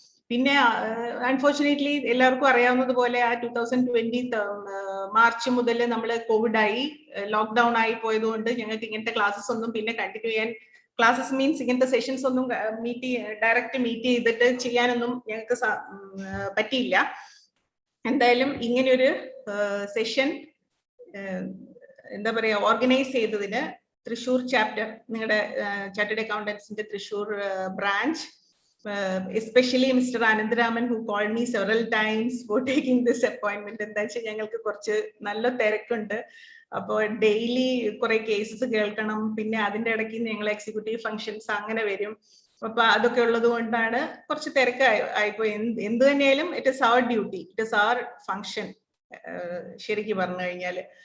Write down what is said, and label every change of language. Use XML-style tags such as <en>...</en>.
<ml>പിന്നെ അൺഫോർച്ചുനേറ്റ്ലി എല്ലാവർക്കും അറിയാവുന്നതുപോലെ ആ 2020 മാർച്ച് മുതൽ നമ്മൾ കോവിഡായി, ലോക്ക്ഡൌൺ ആയി പോയതുകൊണ്ട് ഞങ്ങൾക്ക് ഇങ്ങനത്തെ ക്ലാസ്സസ് ഒന്നും പിന്നെ കണ്ടിന്യൂ ചെയ്യാൻ, ക്ലാസ്സസ് മീൻസ് ഇങ്ങനത്തെ സെഷൻസ് ഒന്നും ഡയറക്റ്റ് മീറ്റ് ചെയ്തിട്ട് ചെയ്യാനൊന്നും ഞങ്ങൾക്ക് പറ്റിയില്ല. എന്തായാലും ഇങ്ങനെയൊരു സെഷൻ എന്താ പറയാ ഓർഗനൈസ് ചെയ്തതിന് തൃശ്ശൂർ ചാപ്റ്റർ, നിങ്ങളുടെ chartered അക്കൗണ്ടൻസിന്റെ Thrissur branch,</ml> <en>especially Mr. Anandaraman, who called me several times for taking this appointment.</en> <ml>എന്താ വെച്ചാൽ ഞങ്ങൾക്ക് കുറച്ച് നല്ല തിരക്കുണ്ട്. അപ്പോൾ ഡെയിലി കുറെ കേസസ് കേൾക്കണം, പിന്നെ അതിന്റെ ഇടയ്ക്ക് ഞങ്ങൾ എക്സിക്യൂട്ടീവ് ഫംഗ്ഷൻസ് അങ്ങനെ വരും. അപ്പൊ അതൊക്കെ ഉള്ളത് കൊണ്ടാണ് കുറച്ച് തിരക്ക് ആയിപ്പോയി. എന്ത് തന്നെയാലും</ml> <en>it is our duty, it is our function</en> <ml>ശരിക്കും പറഞ്ഞു കഴിഞ്ഞാൽ.</ml>